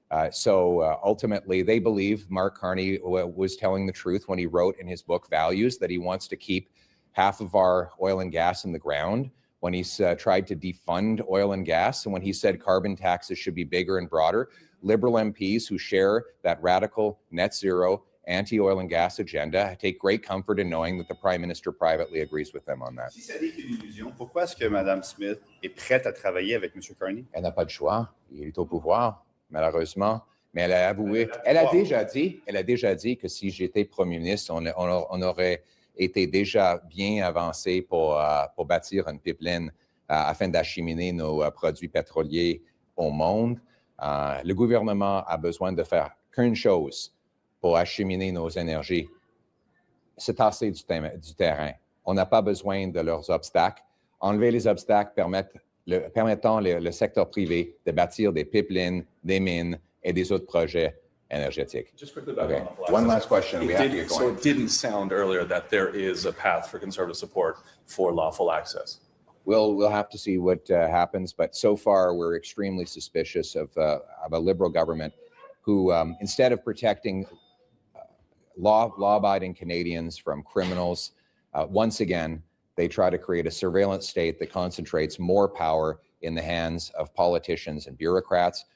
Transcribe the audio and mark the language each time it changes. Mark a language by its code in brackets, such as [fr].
[en] So ultimately, they believe Mark Carney was telling the truth when he wrote in his book Values that he wants to keep half of our oil and gas in the ground, when he's tried to defund oil and gas, and when he said carbon taxes should be bigger and broader. Liberal MPs who share that radical net zero anti-oil and gas agenda take great comfort in knowing that the Prime Minister privately agrees with them on that. [fr] Si ça n'est qu'une illusion, pourquoi est-ce que Mme Smith est prête à travailler avec M. Carney? Elle n'a pas de choix. Il est au pouvoir, malheureusement. Mais elle a avoué, elle a déjà dit que si j'étais Premier ministre, on aurait été déjà bien avancé pour bâtir une pipeline afin d'acheminer nos produits pétroliers au monde. Le gouvernement a besoin de faire qu'une chose pour acheminer nos énergies, c'est tasser du terrain. On n'a pas besoin de leurs obstacles. Enlever les obstacles permettant le secteur privé de bâtir des pipelines, des mines et des autres projets énergétiques. [en] Just quickly back Okay. on the One last question. We have to get So going. it didn't sound earlier that there is a path for conservative support for lawful access. We'll have to see what happens, but so far we're extremely suspicious of a Liberal government who, instead of protecting law-abiding Canadians from criminals, once again, they try to create a surveillance state that concentrates more power in the hands of politicians and bureaucrats.